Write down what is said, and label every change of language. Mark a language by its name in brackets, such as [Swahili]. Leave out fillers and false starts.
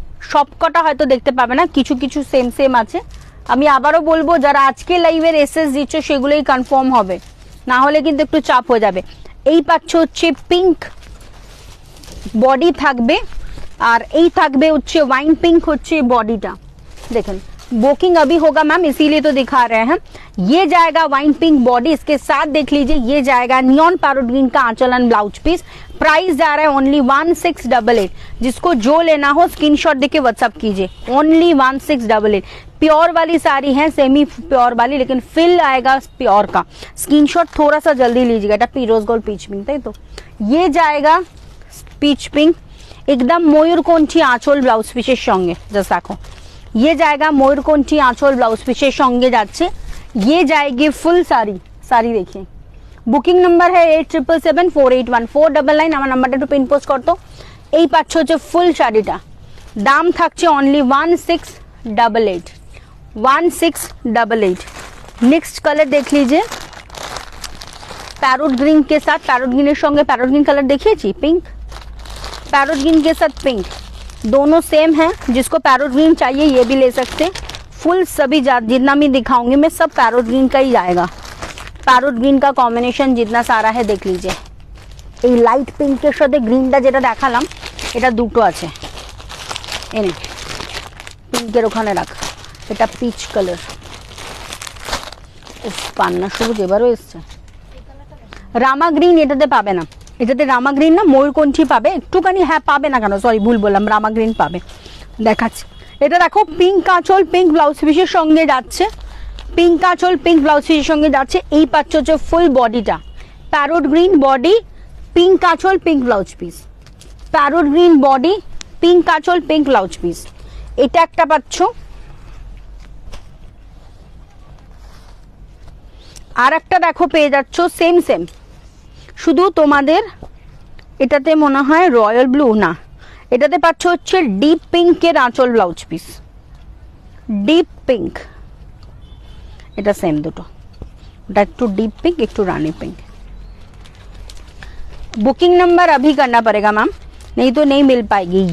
[Bangla] সবকটা হয়তো দেখতে পাবে না, কিছু কিছু সেম সেম আছে। আমি আবারও বলবো, যারা আজকে লাইভের এসএস দিচ্ছ সেগুলোই কনফার্ম হবে, না হলে কিন্তু একটু চাপ হয়ে যাবে। এই পাচ্ছ হচ্ছে পিঙ্ক, বডি থাকবে, আর এই থাকবে হচ্ছে वाइन पिंक হচ্ছে বডিটা। দেখেন [Hindi] बुकिंग अभी होगा मैम, इसीलिए तो दिखा रहे हैं। ये जाएगा वाइन पिंक बॉडी, इसके साथ देख लीजिए ये जाएगा नियॉन पैरोट ग्रीन का आंचल एंड ब्लाउज पीस। प्राइस जा रहा है ओनली 1688। जिसको जो लेना हो स्क्रीनशॉट देके व्हाट्सअप कीजिए, ओनली 1688। प्योर वाली साड़ी है, सेमी प्योर वाली, लेकिन फिल आएगा प्योर का। स्क्रीनशॉट थोड़ा सा जल्दी लीजिएगा। [Bangla] এটা পিরোজ গোল্ড পিচ পিঙ্ক, তাই তো? [Hindi] ये जाएगा [Bangla] পিচ পিঙ্ক, [Hindi] एकदम [Bangla] ময়ূরকণ্ঠী আঁচল ব্লাউজ পিসের সঙ্গে। জাস্ট দেখো, [Hindi] ये जाएगा [Bangla] ময়ূরকণ্ঠী আঁচল ব্লাউজ পিসের সঙ্গে যাচ্ছে। [Hindi] ये जाएगी ফুল साड़ी, साड़ी देखिए। [Bangla] বুকিং নাম্বার है 8777481499। আমার নাম্বারটা একটু পিন পোস্ট করতো। এই পাচ্ছ হচ্ছে ফুল শাড়িটা, দাম থাকছে অনলি 1688, 1688। [Hindi] नेक्स्ट कलर देख लीजिए, पैरोट ग्रीन के साथ, पैरोट ग्रीन संगे पैरोट ग्रीन कलर देखिए पिंक, पैरोट ग्रीन के साथ पिंक, दोनों सेम है। जिसको पैरोट ग्रीन चाहिए ये भी ले सकते। फुल सभी जितना भी दिखाऊंगी मैं सब पैरोट ग्रीन का ही आएगा। पैरोट ग्रीन का कॉम्बिनेशन जितना सारा है देख लीजिए। [Bangla] এই লাইট পিঙ্কের সাথে গ্রিনটা যেটা দেখালাম, এটা দুটো আছে। এনে পিঙ্কের ওখানে রাখ, এটা পিচ কালার, পান্না সবুজ এবারও এসছে। রামা গ্রিন এটাতে পাবে না, এটাতে রামা গ্রিন না ময়ূরকণ্ঠী পাবে একটুখানি, হ্যাঁ পাবে না কেন, সরি ভুল বললাম, রামা গ্রিন পাবে। দেখাচ্ছি এটা দেখো, পিঙ্ক আঁচল পিঙ্ক ব্লাউজ পিসের সঙ্গে যাচ্ছে, পিঙ্ক আঁচল পিঙ্ক ব্লাউজ পিসের সঙ্গে যাচ্ছে। এই পাচ্ছ হচ্ছে ফুল বডিটা প্যারোট গ্রিন বডি, পিঙ্ক আঁচল pink blouse piece, parrot green body pink আঁচল পিঙ্ক ব্লাউজ পিস। এটা একটা পাচ্ছ, আর একটা দেখো পেয়ে যাচ্ছ সেম সেম, শুধু তোমাদের এটাতে মনে হয় রয়্যাল ব্লু না, এটাতে পাচ্ছ হচ্ছে ডিপ পিঙ্কের আঁচল ব্লাউজ পিস, ডিপ পিঙ্ক, এটা সেম দুটো, ওটা একটু ডিপ पिंक একটু रानी पिंक। [Hindi] बुकिंग नंबर अभी करना पड़ेगा मैम, नहीं तो नहीं मिल पाएगी।